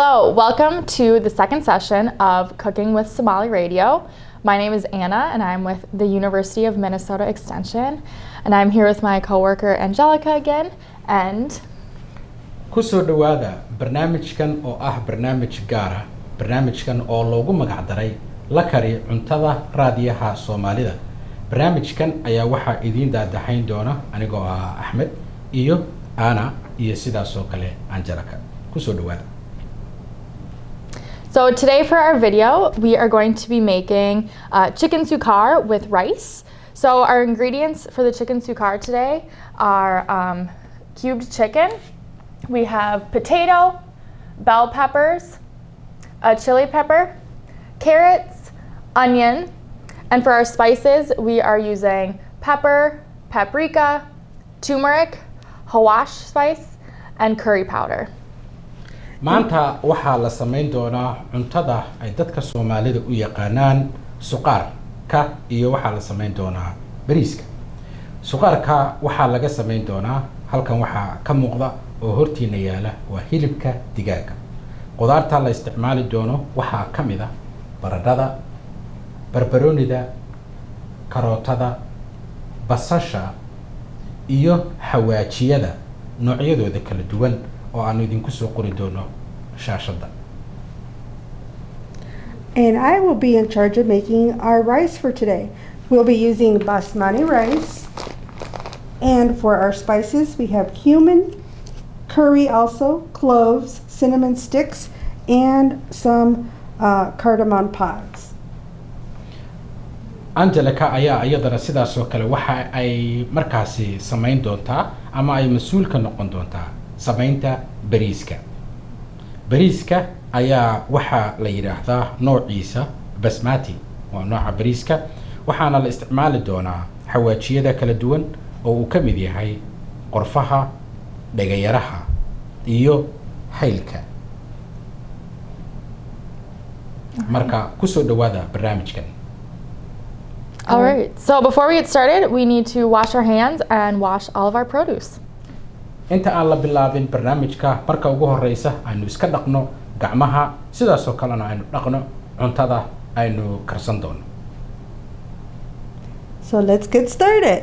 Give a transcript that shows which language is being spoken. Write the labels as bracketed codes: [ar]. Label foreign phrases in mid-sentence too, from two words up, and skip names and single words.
[en] welcome to the second session of Cooking with Somali Radio. My name is Anna and I'm with the University of Minnesota Extension, and I'm here with my coworker Angelica again. And [so] kusoo dhawaada barnaamijkan oo ah barnaamij gaar ah, barnaamijkan oo loogu magac daray la kari cuntada raadiyaha Soomaalida. barnaamijkan ayaa waxa idin daadahayn doona anigoo ah Axmed iyo Anna iyo sidaas oo kale Angelica. Kusoo dhawaada. [en] So today for our video, we are going to be making chicken suqaar with rice. So our ingredients for the chicken suqaar today are cubed chicken. We have potato, bell peppers, a chili pepper, carrots, onion, and for our spices, we are using pepper, paprika, turmeric, hawash spice, and curry powder. [so] maanta waxaa la sameyn doonaa cuntada ay dadka Soomaalida u yaqaanaan suqaar ka, iyo waxaa la sameyn doonaa bariiska. suqaarka waxaa laga sameyn doonaa halkan waxaa ka muuqda oo hortiina yaala waa hilibka digaaga. qudaarta la isticmaali doono waxaa ka mid ah baradhada, barbaroonida, karootada, basasha iyo xawaajiyada noocyadooda kala duwan oo aanu idinku soo qori doono shaashada. [en] And I will be in charge of making our rice for today. We'll be using basmati rice. And for our spices, we have cumin, curry also, cloves, cinnamon sticks, and some cardamom pods. [so] Angelica ayaa iyadana sidaas oo kale waxa ay markaasi sameyn doontaa ama ay mas'uul ka noqon doontaa sameynta bariiska. bariiska ayaa waxa la yiraahdaa noociisa basmati, waa nooca bariiska, waxaana la isticmaali doonaa xawaajiyada kala duwan oo uu ka mid yahay qorfaha, dhagayaraha iyo haylka. marka kusoo dhawaada barnaamijkan. [en] All right, so before we get started, we need to wash our hands and wash all of our produce. [so] inta aan la bilaabin barnaamijka, marka ugu horeysa aynu iska dhaqno gacmaha, sidaas oo kalena aynu dhaqno cuntada aynu karsan doono. [en] So let's get started.